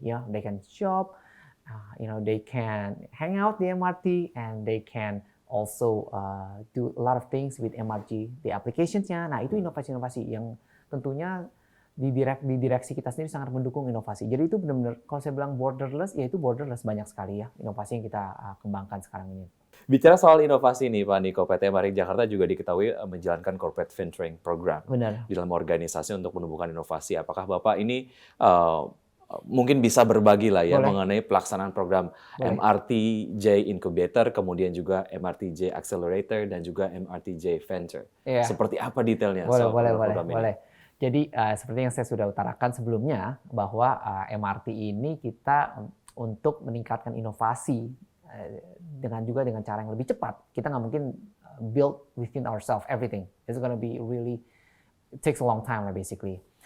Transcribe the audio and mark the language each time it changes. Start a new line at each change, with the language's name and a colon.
English: Ya, they can shop, they can hang out di MRT, and they can also do a lot of things with MRT, the applications-nya.
Indonesian: Nah, itu inovasi-inovasi yang tentunya di direksi kita sendiri sangat mendukung inovasi. Jadi itu benar-benar kalau saya bilang borderless, ya itu borderless, banyak sekali ya inovasi yang kita kembangkan sekarang ini. Bicara soal inovasi nih Pak Niko, PT MRT Jakarta juga diketahui menjalankan corporate venturing program. Benar. Di dalam organisasi untuk menumbuhkan inovasi. Apakah Bapak ini mungkin bisa berbagi lah ya mengenai pelaksanaan program MRTJ Incubator, kemudian juga MRTJ Accelerator dan juga MRTJ Venture.
English: Yeah.
Indonesian: Seperti apa detailnya? Boleh. Jadi seperti yang saya sudah utarakan sebelumnya bahwa MRT ini kita untuk meningkatkan inovasi dengan cara yang lebih cepat. Kita nggak mungkin
English: build within ourselves everything. It's gonna be really, it takes a long time lah basically.